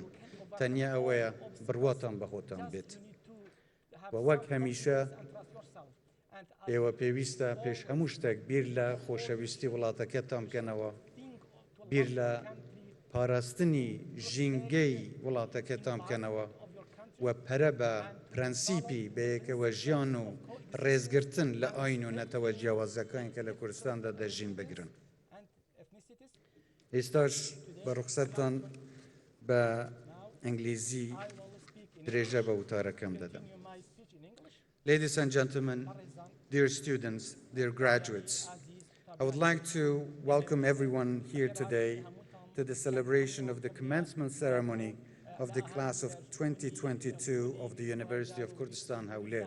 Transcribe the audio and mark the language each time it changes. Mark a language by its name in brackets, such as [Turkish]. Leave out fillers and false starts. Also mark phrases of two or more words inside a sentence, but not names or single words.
[Central Kurdish] تەنیا ئەوەیە بڕواتان بە خۆتان بێت و وەک هەمیشە ئێوە پێویستە پێش هەموو شتێک بیر لە خۆشەویستی وڵاتەکەتان بکەنەوە، بیر لە پاراستنی ژینگەی وڵاتەکەتان بکەنەوە و پەرە بە پرەنسیپی بەیەکەوە ژیان و ڕێزگرتن لە ئاین و نەتەوە جیاوازەکانی کە لە کوردستاندا دەژین بگرن. ئێستاش بە ڕوخسەتتان بە ئەنگلیزی درێژە بە وتارەکەم دەدەم. [English] Ladies and gentlemen, dear students, dear graduates, I would like to welcome everyone here today to the celebration of the commencement ceremony of the class of 2022 of the University of Kurdistan Hawler.